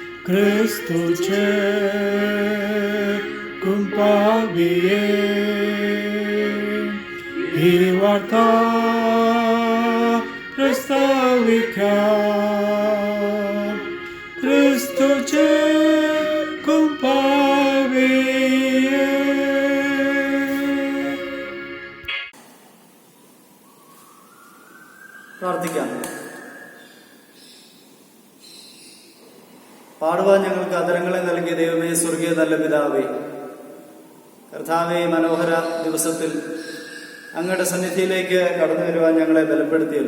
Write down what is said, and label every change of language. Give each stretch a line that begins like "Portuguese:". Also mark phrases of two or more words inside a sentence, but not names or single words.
Malayalam: Christu cum pabiem, Ivarta Prestavicat, Christu cum pabiem. പ്രാർത്ഥിക്കാം. പാടുവാൻ ഞങ്ങൾക്ക് അതരങ്ങളെ നൽകിയ ദൈവമേ, സ്വർഗീയ നല്ല പിതാവേ, കർത്താവേ, മനോഹര ദിവസത്തിൽ അങ്ങയുടെ സന്നിധിയിലേക്ക് കടന്നു വരുവാൻ ഞങ്ങളെ ബലപ്പെടുത്തിയല്ലോ.